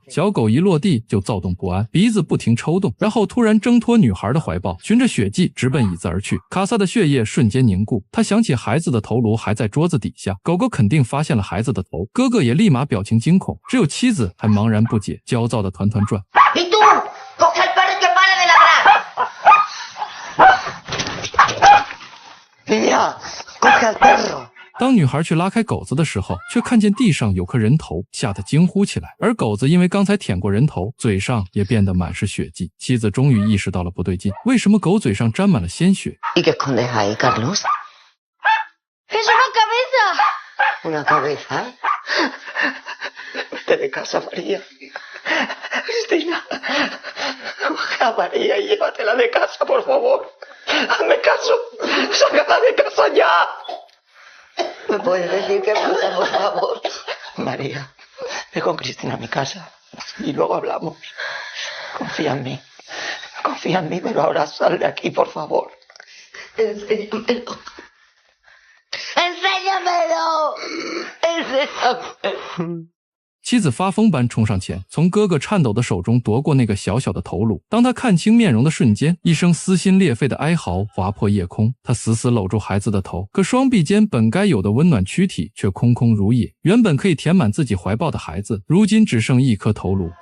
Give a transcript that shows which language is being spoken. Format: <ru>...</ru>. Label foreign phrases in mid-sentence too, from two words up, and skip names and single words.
<zh>小狗一落地就躁动不安，鼻子不停抽动，然后突然挣脱女孩的怀抱，循着血迹直奔椅子而去。卡萨的血液瞬间凝固，他想起孩子的头颅还在桌子底下，狗狗肯定发现了孩子的头，哥哥也立马表情惊恐，只有妻子还茫然不解，焦躁的团团转。</zh> <es>¿Y tú? ¡Coge al perro y que pare de ladrar! Niña, coge al perro.</es> <zh>当女孩去拉开狗子的时候，却看见地上有颗人头，吓得惊呼起来。而狗子因为刚才舔过人头，嘴上也变得满是血迹。妻子终于意识到了不对劲，为什么狗嘴上沾满了鲜血？</zh> <es>¿Y qué escondes ahí, Carlos? ¡Es una cabeza! ¿Una cabeza? Vete de casa, María. Cristina, coge a María y llévatela de casa, por favor. Hazme caso. Sácala de casa ya. ¿Me puedes decir qué pasa, por favor? María, ve con Cristina a mi casa y luego hablamos. Confía en mí. Confía en mí, pero ahora sal de aquí, por favor. Enséñamelo. Enséñamelo. Enséñamelo.</es> <zh>妻子发疯般冲上前，从哥哥颤抖的手中夺过那个小小的头颅。当他看清面容的瞬间，一声撕心裂肺的哀嚎划破夜空。他死死搂住孩子的头，可双臂间本该有的温暖躯体却空空如也。原本可以填满自己怀抱的孩子，如今只剩一颗头颅。</zh>